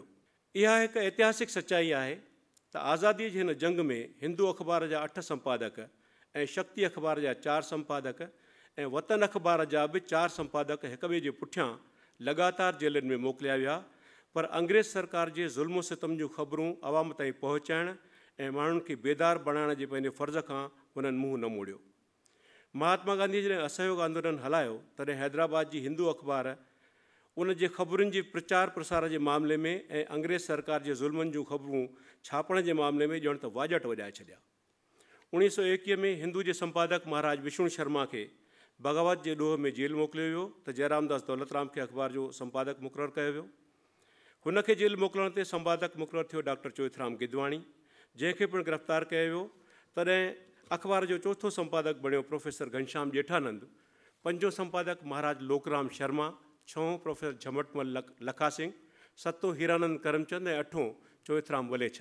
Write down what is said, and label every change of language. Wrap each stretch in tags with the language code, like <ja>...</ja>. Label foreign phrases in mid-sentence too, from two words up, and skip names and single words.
<sd>इहा हिकु ऐतिहासिक सचाई आहे त आज़ादीअ जी हिन जंग में हिंदू अख़बार जा 8 संपादक ऐं शक्ति अख़बार जा 4 संपादक ऐं वतन अख़बार जा बि 4 संपादक हिक ॿिए जे पुठियां लगातार जेलनि में मोकिलिया विया पर अंग्रेज़ सरकार जे ज़ुल्म सितम जूं ख़बरूं आवाम ताईं पहुचाइण ऐं माण्हुनि खे बेदार बणाइण जे पंहिंजे फ़र्ज़ खां हुननि मुंहुं न मोड़ियो। महात्मा गांधी जॾहिं असहयोग आंदोलन हलायो तॾहिं हैदराबाद जी हिंदू अख़बार उन जे ख़बरुनि जे प्रचार प्रसार जे मामले में ऐं अंग्रेज़ सरकार जे ज़ुल्मनि जूं ख़बरूं छापण जे मामले में ॼण त वाजट वॼाए छॾिया। 1921 में हिंदू जे संपादक महाराज विष्णु शर्मा खे बग़ावत जे ॾोह में जेल मोकिलियो वियो त जयरामदास दौलतराम खे अख़बार जो संपादक मुक़ररु कयो वियो। हुनखे जेल मोकिलण ते संपादक मुक़ररु थियो डॉक्टर चोइथराम गिदवाणी, जंहिंखे पिणु गिरफ़्तार कयो वियो। तॾहिं अख़बार जो चौथो संपादक बणियो प्रोफेसर घनश्याम जेठानंद, पंजो संपादक महाराज लोकराम शर्मा, छहों प्रोफेसर झमटमल लखा सिंह, सतों हीरानंद करमचंद ऐं अठों चोइथराम वलेछा।</sd>